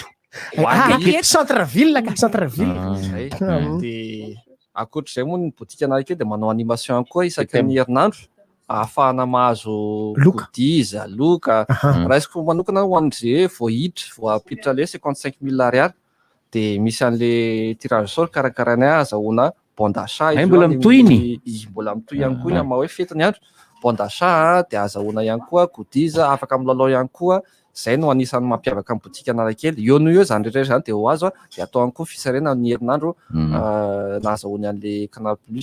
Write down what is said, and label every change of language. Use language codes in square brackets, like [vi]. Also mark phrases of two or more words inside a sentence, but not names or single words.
[fr] Centre ville ka centre ville. [mg] De ankoatr'izay moa ny botika Analakely de manao animation ihany koa isaky ny herinandro ahafahana mahazo kodiza, loka. Raha isiko manokana ho an'izay vao hiditra vao apiditra le 55 000 ariary de misy an'le [fr] tirage au sort [mg] karakarainay azahoana [fr] bon d'achat [mg] mbola mitohiny mbola mitohy ihany koa maha hoe fety ny andro [fr] bon d'achat [mg] de azahoana ihany koa kodiza afaka milalao ihany koa zay no anisany mampiavaka ny botika Analakely eo no eo zany rehetra zany de ho azo de atao ihany koa fisarena ny herinandro na azahoany an'le Canal Plus.